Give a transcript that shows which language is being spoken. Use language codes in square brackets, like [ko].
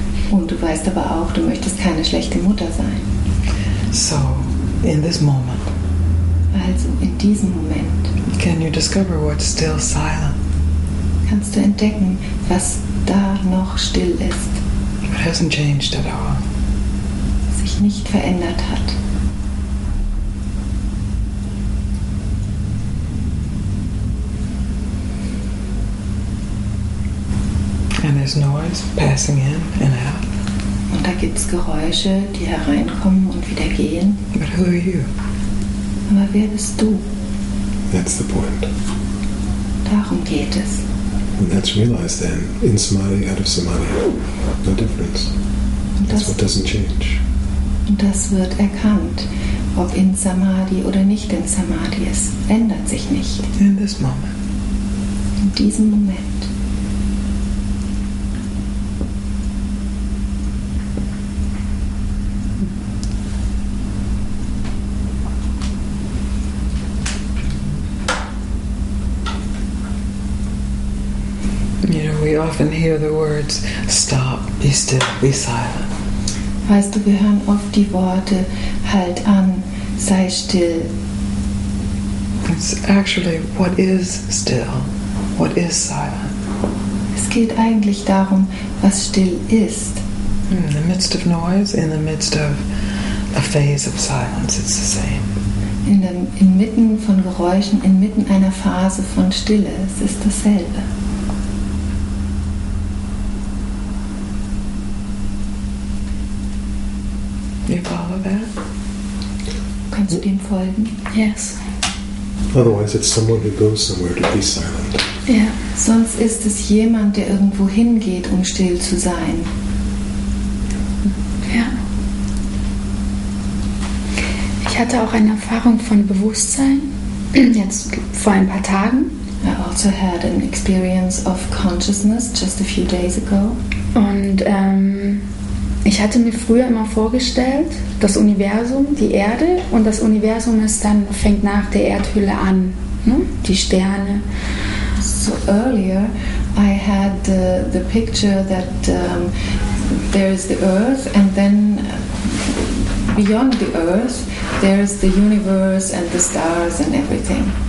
[de] Und du weißt aber auch, du möchtest keine schlechte Mutter sein. [en] So, in this moment, [de] Also in diesem Moment [en] can you discover what's still silent? [de] kannst du entdecken, was da noch still ist, [en] It hasn't changed at all. [de] sich nicht verändert hat. [en] And there's noise passing in and out. [de] Und da gibt es Geräusche, die hereinkommen und wieder gehen. [en] But who are you? [de] Aber wer bist du? [en] That's the point. [de] Darum geht es. [en] And that's realized then, in samadhi, out of samadhi. No difference. [de] Und [en] That's what doesn't change. [de] das wird erkannt, ob in Samadhi oder nicht in Samadhi. Es ändert sich nicht. [en] In this moment. [de] In diesem Moment. [en] You know, we often hear the words, stop, be still, be silent. [de] Weißt du, wir hören oft die Worte, halt an, sei still. [en] It's actually what is still, what is silent. [de] Es geht eigentlich darum, was still ist. [en] In the midst of noise, in the midst of a phase of silence, it's the same. [de] Inmitten von Geräuschen, inmitten einer Phase von Stille. Es ist dasselbe. [en] You follow that? [de] Kannst du dem folgen? [en] Yes. Otherwise, it's someone who goes somewhere to be silent. [de] Ja. Sonst ist es jemand, der irgendwo hingeht, um still zu sein. Ja. Ich hatte auch eine Erfahrung von Bewusstsein, jetzt vor ein paar Tagen. [en] I also had an experience of consciousness just a few days ago. [de] Und ich hatte mir früher immer vorgestellt, das Universum, die Erde, und das Universum fängt nach der Erdhülle an, ne? Die Sterne. [en] So earlier I had the picture that there is the earth and then beyond the earth there is the universe and the stars and everything.